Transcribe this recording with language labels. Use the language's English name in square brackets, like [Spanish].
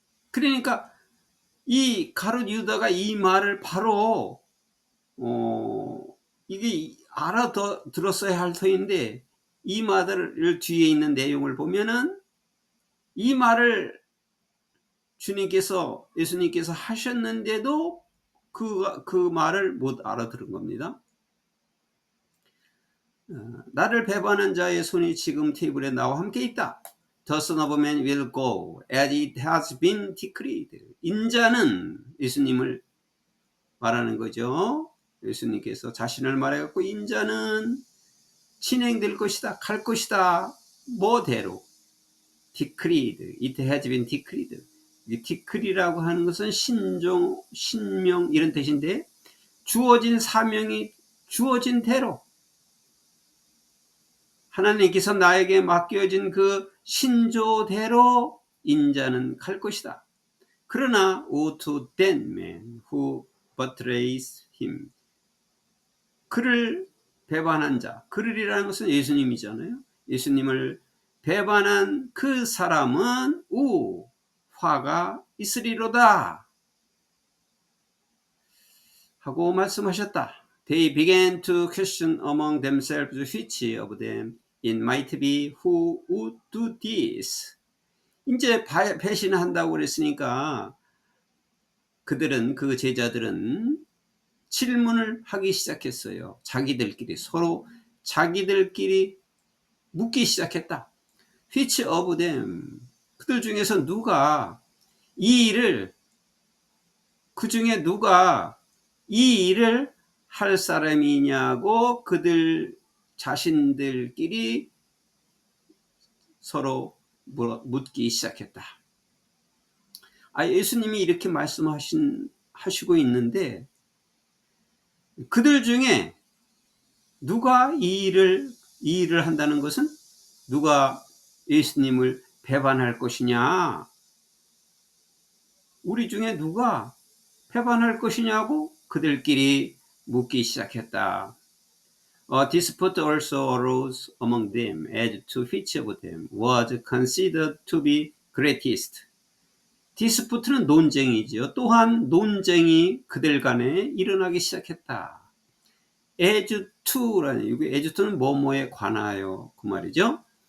[Korean] 그러니까 이 가롯 유다가 이 말을 바로 이게 알아들었어야 할 터인데 이 말을 뒤에 있는 내용을 보면은 이 말을 예수님께서 하셨는데도 그 말을 못 알아들은 겁니다. 나를 배반한 자의 손이 지금 테이블에 나와 함께 있다. [English] The Son of Man will go as it has been decreed. [Korean] 인자는 예수님을 말하는 거죠. 예수님께서 자신을 말해갖고 인자는 진행될 것이다. 갈 것이다. 뭐대로. decreed. [English] It has been decreed. [Korean] 이 디크리라고 하는 것은 신명 이런 뜻인데 주어진 사명이 주어진 대로 하나님께서 나에게 맡겨진 그 신조대로 인자는 갈 것이다. 그러나 [English] woe to that man who betrays him. [Korean] 그를 배반한 자, 그를이라는 것은 예수님이잖아요. 예수님을 배반한 그 사람은 화가 있으리로다. 하고 말씀하셨다. [English] They began to question among themselves which of them it might be who would do this. [Korean] 이제 배신한다고 그랬으니까 그들은, 그 제자들은 질문을 하기 시작했어요. 자기들끼리, 서로 자기들끼리 묻기 시작했다. [English] Which of them, [Korean] 그들 중에서 누가 이 일을, 그 중에 누가 이 일을 할 사람이냐고 그들 자신들끼리 서로 묻기 시작했다. 예수님이 이렇게 말씀하시고 있는데, 그들 중에 누가 이 일을 한다는 것은 누가 예수님을 배반할 것이냐, 우리 중에 누가 배반할 것이냐고 그들끼리 묻기 시작했다. [English] Dispute also arose among them as to which of them was considered to be greatest. [Korean] 디스푸트는 논쟁이지요. 또한 논쟁이 그들 간에 일어나기 시작했다. as to라는, 이게 as to는 뭐뭐에 관하여, 그 말이죠.